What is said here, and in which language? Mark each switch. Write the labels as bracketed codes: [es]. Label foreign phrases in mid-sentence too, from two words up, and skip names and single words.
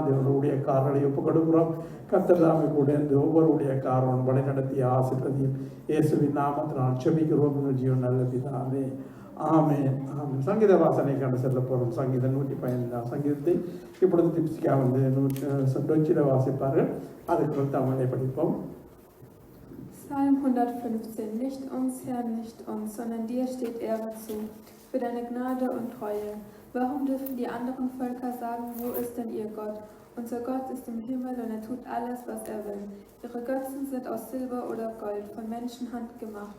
[ta] தேவனுடைய ஊழியக்காரர்களை ஒப்புக் கொடுக்கிறோம். கர்த்தர் தாமே கூட இந்த ஒவ்வொரு ஊழியக்காரன் வழி நடத்திய ஆசீர்வதியும் இயேசுவின் நாமத்தினால் செபிக்கிறோம். ஜீவன் நல்ல பிதாவே, ஆமென் ஆமென். சங்கீத வாசனை கண்டு செல்ல போகிறோம். சங்கீதம் 115 சங்கீதத்தை இப்பொழுது திப்சிகா வந்து டொச்சில வாசிப்பார்கள். அதுக்கு தமிழை படிப்போம். [de] Psalm 115. Nicht uns, Herr, nicht uns, sondern dir steht Ehre zu, für deine Gnade und Treue. Warum dürfen die anderen Völker sagen, wo ist denn ihr Gott? Unser Gott ist im Himmel und er tut alles, was er will. Ihre Götzen sind aus Silber oder Gold, von Menschenhand gemacht.